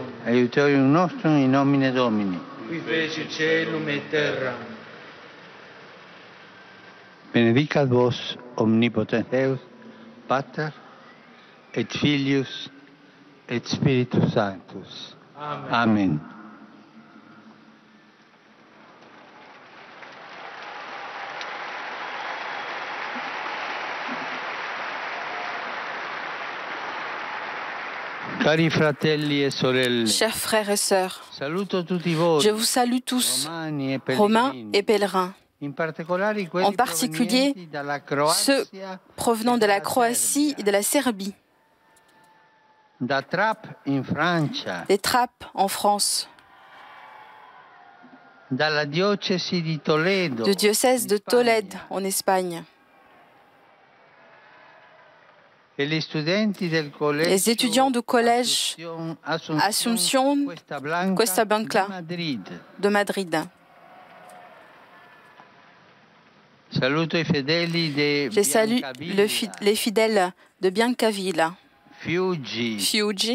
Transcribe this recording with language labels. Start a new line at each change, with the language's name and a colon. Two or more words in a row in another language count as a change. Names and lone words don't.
Latin: Aiuterium nostrum in nomine Domini. Qui feci caelum et terram. Benedicat vos omnipotens Deus, Pater et Filius et Spiritus Sanctus. Amen. Amen.
Italian: Cari fratelli e sorelle,
French: Chers frères et sœurs,
Italian: saluto tutti voi,
French: je vous salue tous,
Italian: romani e
French: Romains
Italian: pellegrini,
French: et pèlerins,
Italian: in particolare quelli
French: en particulier
Italian: provenienti dalla
French: ceux
Italian: Croazia,
French: provenant de la Croatie et de la Serbie,
Italian: da Trappes in Francia,
French: des Trappes en France,
Italian: dalla diocesi di Toledo,
French: du diocèse de
Italian: in Spagna,
French: Tolède en Espagne, Les étudiants du collège Asunción Cuesta Blanca de Madrid. Je salue les fidèles de Biancavilla, Fiuggi,